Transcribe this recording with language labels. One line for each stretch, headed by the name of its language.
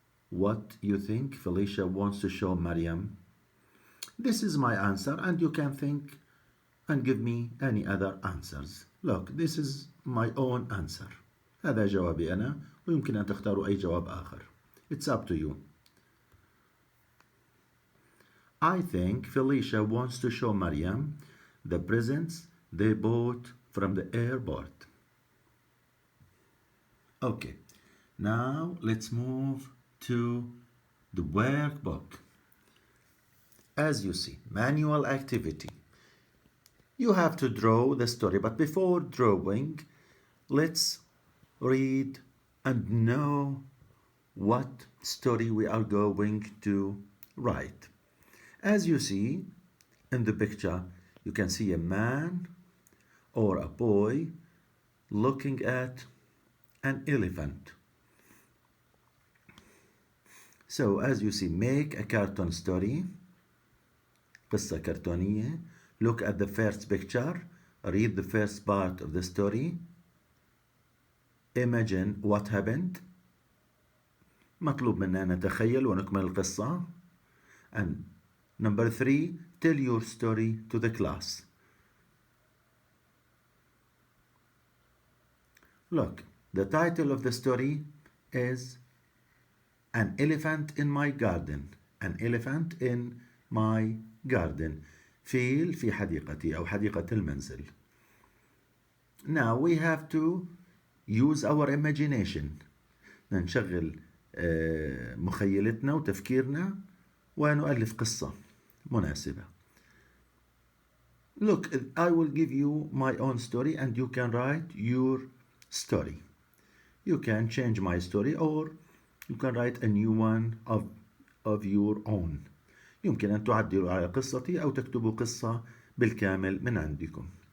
English: What you think Felicia wants to show مريم. This is my answer and you can think and give me any other answers. Look, this is my own answer.
Arabic: هذا جوابي أنا ويمكن أن تختاروا أي جواب آخر.
English: It's up to you. I think Felicia wants to show Mariam the presents they bought from the airport. Okay, now let's move to the workbook. As you see, manual activity. You have to draw the story, but before drawing, let's read and know what story we are going to write. As you see in the picture, you can see a man or a boy looking at an elephant. So as you see, make a cartoon story,
Arabic: قصة كرتونية.
English: Look at the first picture. Read the first part of the story. Imagine what happened.
Arabic: مطلوب منا نتخيل ونكمل القصة.
English: And number 3, tell your story to the class. Look, the title of the story is An Elephant in My Garden. An elephant in my garden.
Arabic: فيل في حديقتي أو حديقة المنزل.
English: Now we have to use our imagination.
Arabic: نشغل مخيلتنا وتفكيرنا ونؤلف قصة مناسبة.
English: Look, I will give you my own story and you can write your story. You can change my story or you can write a new one of your own.
Arabic: يمكن أن تعدلوا على قصتي أو تكتبوا قصة بالكامل من عندكم.